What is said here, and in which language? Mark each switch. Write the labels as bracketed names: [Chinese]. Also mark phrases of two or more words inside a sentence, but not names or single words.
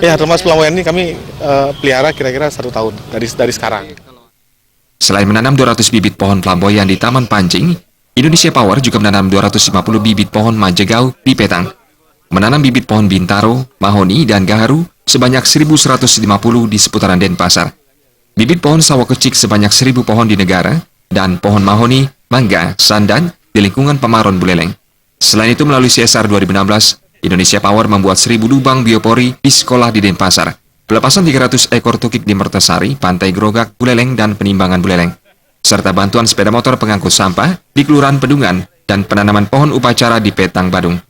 [Indonesian] Ya, termasuk flamboyan ini kami pelihara kira-kira 1 tahun dari sekarang. Selain menanam 200 bibit pohon flamboyan di Taman Pancing, Indonesia Power juga menanam 250 bibit pohon manjegau di Petang. Menanam bibit pohon bintaro, mahoni, dan gaharu sebanyak 1.150 di seputaran Denpasar. Bibit pohon sawah kecik sebanyak 1.000 pohon di negara, dan pohon mahoni, mangga, sandan di lingkungan Pemaron Buleleng. Selain itu melalui CSR 2016, Indonesia Power membuat 1.000 lubang biopori di sekolah di Denpasar, pelepasan 300 ekor tukik di Mertosari, Pantai Grogak, Buleleng, dan Penimbangan Buleleng, serta bantuan sepeda motor pengangkut sampah di Kelurahan Pedungan dan penanaman pohon upacara di Petang Badung.